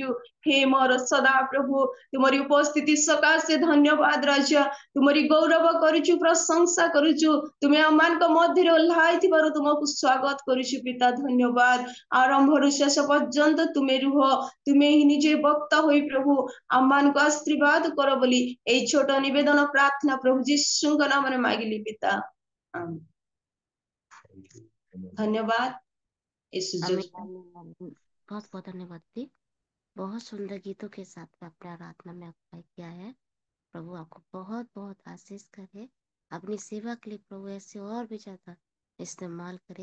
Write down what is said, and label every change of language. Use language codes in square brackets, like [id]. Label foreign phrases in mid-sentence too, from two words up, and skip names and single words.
[or] ହେ ମୋର ସଦା ପ୍ରଭୁ, ତୁମରି ଉପସ୍ଥିତି ସକାଶେ ଧନ୍ୟବାଦ ରାଜା। ତୁମରି ଗୌରବ କରୁଛୁ, ପ୍ରଶଂସା କରୁଛୁ। ତୁମେ ଆମମାନଙ୍କ ମଧ୍ୟରେ ଓହ୍ଲାଇଥିବାରୁ ତୁମକୁ ସ୍ୱାଗତ କରୁଛୁ ପିତା, ଧନ୍ୟବାଦ। ଆରମ୍ଭରୁ ଶେଷ ପର୍ଯ୍ୟନ୍ତ ତୁମେ ରୁହ, ତୁମେ ହିଁ ନିଜେ ବକ୍ତା ହୋଇ ପ୍ରଭୁ ଆମମାନଙ୍କୁ ଆଶୀର୍ବାଦ କର ବୋଲି ଏଇ ଛୋଟ ନିବେଦନ ପ୍ରାର୍ଥନା ପ୍ରଭୁ ଯିଶୁଙ୍କ ନାମରେ ମାଗିଲି ପିତା, ଆମେନ୍। [hi] धन्यवाद इस सुযোগ। हमें बहुत बहुत धन्यवाद दी। बहुत सुंदर गीतों के साथ में अपने आराधना में अगुवाई किया है। प्रभु आपको बहुत बहुत आशीष करे, अपनी सेवा के लिए प्रभु ऐसे और भी ज्यादा इस्तेमाल करे।